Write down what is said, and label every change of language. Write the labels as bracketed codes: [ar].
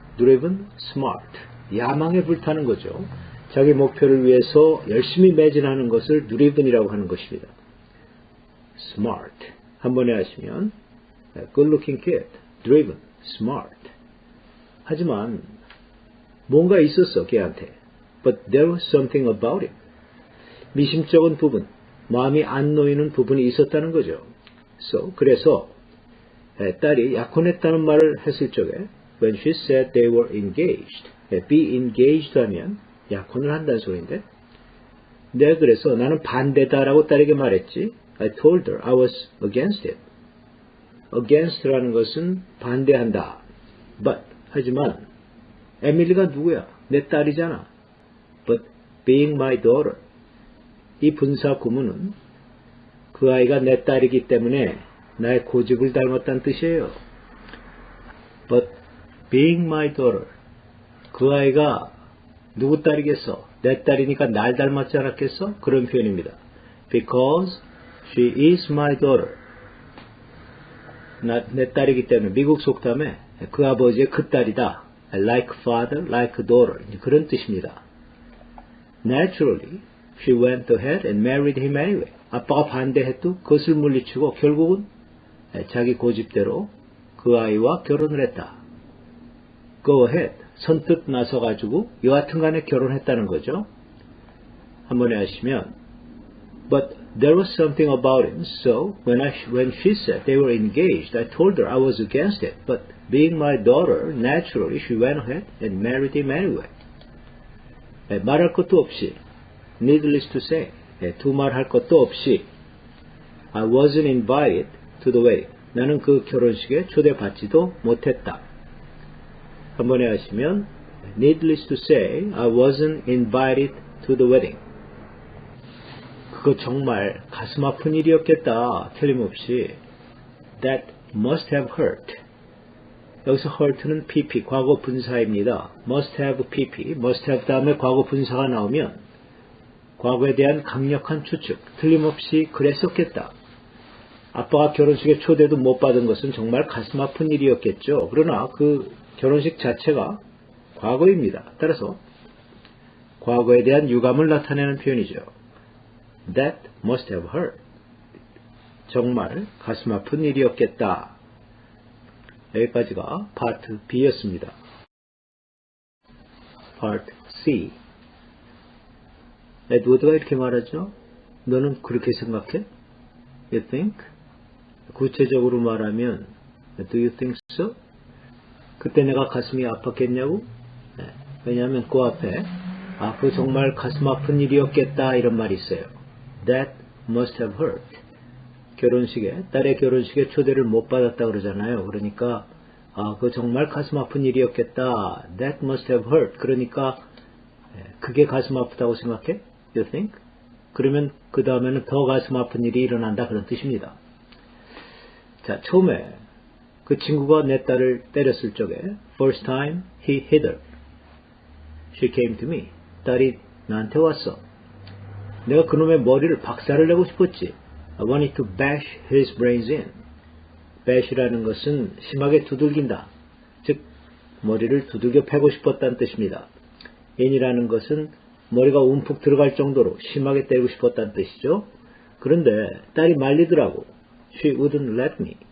[en] driven, smart. [ko] 야망에 불타는 거죠. 자기 목표를 위해서 열심히 매진하는 것을 driven이라고 하는 것입니다. [en] smart. [ko] 한 번에 하시면 [en] good looking kid, driven, smart. [ko] 하지만 뭔가 있었어 걔한테. [en] But there was something about him. [ko] 미심쩍은 부분, 마음이 안 놓이는 부분이 있었다는 거죠. 그래서 딸이 약혼했다는 말을 했을 적에 [en] when she said they were engaged, [ko] be engaged 하면 약혼을 한다는 소리인데 내가 그래서 나는 반대다라고 딸에게 말했지. [en] I told her I was against it. [ko] against라는 것은 반대한다. But 하지만 에밀리가 누구야? 내 딸이잖아. [en] But being my daughter. [ko] 이 분사 구문은 그 아이가 내 딸이기 때문에 나의 고집을 닮았다는 뜻이에요. [en] But being my daughter. [ko] 그 아이가 누구 딸이겠어? 내 딸이니까 날 닮았지 않았겠어? 그런 표현입니다. [en] Because she is my daughter. [ko] 내 딸이기 때문에 미국 속담에 그 아버지의 그 딸이다. [en] Like father, like daughter. [ko] 그런 뜻입니다. [en] Naturally, she went ahead and married him anyway. [ko] 아빠가 반대해도 그것을 물리치고 결국은 자기 고집대로 그 아이와 결혼을 했다. [en] Go ahead. [ko] 선뜻 나서가지고 여하튼 간에 결혼했다는 거죠. 한 번에 하시면 [en] But there was something about him, so when she said they were engaged, I told her I was against it. But being my daughter, naturally she went ahead and married him anyway. [ko] 말할 것도 없이, [en] needless to say, [ko] 두말할 것도 없이, [en] I wasn't invited to the wedding. [ko] 나는 그 결혼식에 초대받지도 못했다. 한 번에 하시면, [en] needless to say, I wasn't invited to the wedding. [ko] 그거 정말 가슴 아픈 일이었겠다. 틀림없이. [en] That must have hurt. [ko] 여기서 hurt는 pp, 과거 분사입니다. must have pp, must have 다음에 과거 분사가 나오면 과거에 대한 강력한 추측, 틀림없이 그랬었겠다. 아빠가 결혼식에 초대도 못 받은 것은 정말 가슴 아픈 일이었겠죠. 그러나 그 결혼식 자체가 과거입니다. 따라서 과거에 대한 유감을 나타내는 표현이죠. [en] That must have hurt. [ko] 정말 가슴 아픈 일이었겠다. 여기까지가 파트 B였습니다. 파트 C. 에드워드가 이렇게 말하죠. 너는 그렇게 생각해? [en] You think? [ko] 구체적으로 말하면 [en] Do you think so? [ko] 그때 내가 가슴이 아팠겠냐고? 왜냐하면 그 앞에 그거 정말 가슴 아픈 일이었겠다 이런 말이 있어요. [en] That must have hurt. [ko] 딸의 결혼식에 초대를 못 받았다 그러잖아요. 그러니까 그거 정말 가슴 아픈 일이었겠다. [en] That must have hurt. [ko] 그러니까 그게 가슴 아프다고 생각해? [en] You think? [ko] 그러면 그 다음에는 더 가슴 아픈 일이 일어난다 그런 뜻입니다. 자, 처음에 그 친구가 내 딸을 때렸을 적에 [en] First time he hit her. She came to me. [ko] 딸이 나한테 왔어. 내가 그놈의 머리를 박살을 내고 싶었지. [en] I wanted to bash his brains in. [ko] bash라는 것은 심하게 두들긴다. 즉 머리를 두들겨 패고 싶었다는 뜻입니다. in이라는 것은 머리가 움푹 들어갈 정도로 심하게 때리고 싶었다는 뜻이죠. 그런데 딸이 말리더라고. [en] She wouldn't let me.